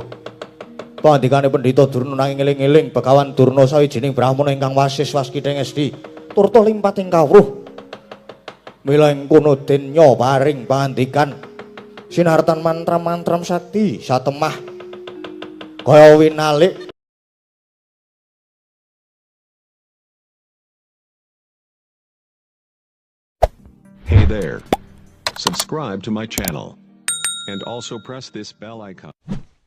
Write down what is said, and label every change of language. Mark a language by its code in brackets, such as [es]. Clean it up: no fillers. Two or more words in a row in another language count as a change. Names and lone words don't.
[jv] Pangdikane Pendhita Durna nanging eling-eling Begawan Durna sawijining brahmana ingkang wasis waskithing esti turta limpating kawruh. Mila ing kono den nyoparing pangandikan sinartan mantra-mantram sakti satemah kaya winalik. [en] Hey there. Subscribe to my channel and also press this bell icon.